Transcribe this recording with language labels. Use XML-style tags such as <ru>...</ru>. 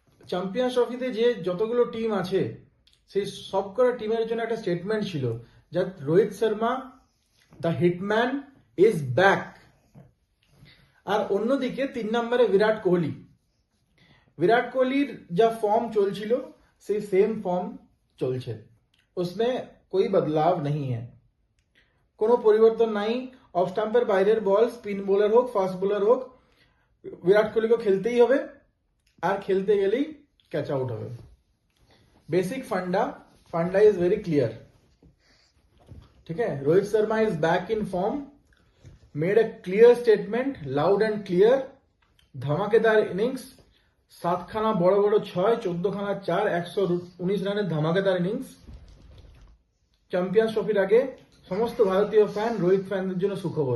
<bn>Champions ট্রফিতে যে যতগুলো টিম আছে, সেই সবকটা টিমের জন্য একটা স্টেটমেন্ট ছিল, যা Rohit Sharma</bn> <en>The hitman is back.</en> <bn>আর অন্যদিকে 3 নম্বরে বিরাট কোহলির যা ফর্ম চলছিল, সেই সেম ফর্ম চলছে।</bn> <hi>उसमें कोई बदलाव नहीं है,</hi> <bn>কোনো পরিবর্তন নাই। অফ স্টাম্পের বাইরের বল, স্পিন বোলার হোক ফাস্ট বোলার হোক, বিরাট কোহলিকে খেলতেই হবে। আর খেলতে গেলেই ক্যাচ আউট হবে।</bn> <en>Basic funda is very clear.</en> <hi>ठीक है,</hi> <en>Rohit Sharma is back in form, made a clear statement, loud and clear.</en> <hi>धमाकेदार इनिंग्स,</hi> <bn>7খানা বড় বড় ছয়, 14খানা চার, 119 রানের ধামাকেদার ইনিংস চ্যাম্পিয়ন্স ট্রফির আগে। সমস্ত ভারতীয় ফ্যান, রোহিত ফ্যানদের জন্য সুখবর।</bn>